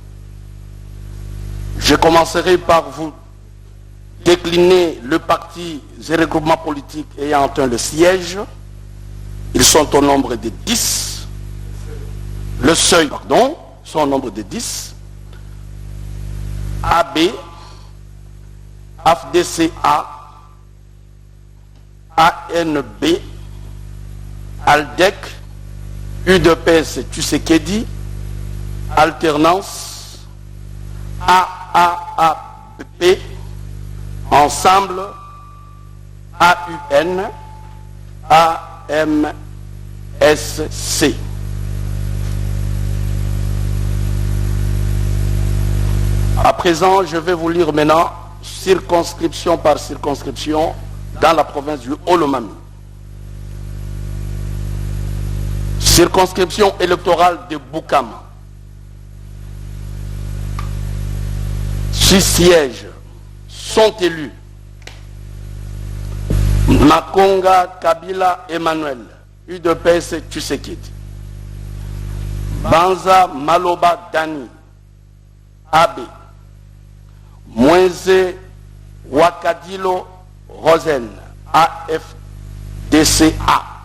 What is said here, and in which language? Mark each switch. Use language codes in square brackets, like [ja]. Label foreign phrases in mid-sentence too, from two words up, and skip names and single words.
[fr] Je commencerai par vous décliner le parti et regroupement politique ayant atteint le siège. Ils sont au nombre de 10. Le seuil, pardon, sont au nombre de 10. AB, AFDCA, ANB, ALDEC, UDPS Tshisekedi, Alternance, AAAP, Ensemble, AUN, AMSC. À présent, je vais vous lire maintenant, circonscription par circonscription, dans la province du Haut-Lomami. Circonscription électorale de Boukama. 6 sièges sont élus. Makonga Kabila Emmanuel, UDPS Tshisekedi. Banza Maloba Dani, AB. Moise Wakadilo Rosen, AFDCA.